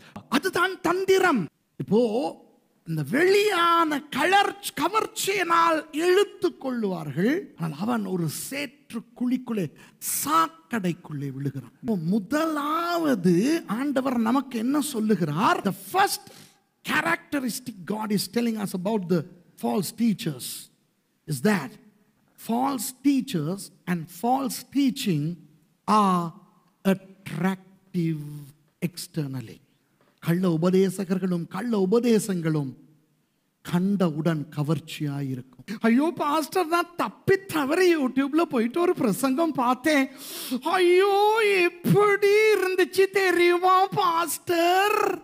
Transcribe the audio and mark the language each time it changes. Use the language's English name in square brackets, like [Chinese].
[Tamil] அதுதான் தந்திரம். இப்போ இந்த வெளியான கவர்ச்சியினால் இழுத்து கொள்ளுவார்கள். ஆனால் அவன் ஒரு சேற்று குழிக்குள்ளே, சாக்கடைக்குள்ளே விழுகிறான். முதலாவது ஆண்டவர் நமக்கு என்ன சொல்லுகிறார்? [English] The first characteristic God is telling us about the false teachers is that false teachers and false teaching are attractive externally. [Tamil] கள்ள உபதேசகர்களும் கள்ள உபதேசங்களும் கண்டவுடன் கவர்ச்சியாயிருக்கும். ஐயோ பாஸ்டர், நான் தப்பி தவறி யூடியூப்ல போயிட்டு ஒரு பிரசங்கம் பார்த்தேன். ஐயோ எப்படி இருந்துச்சு தெரியுமா பாஸ்டர்?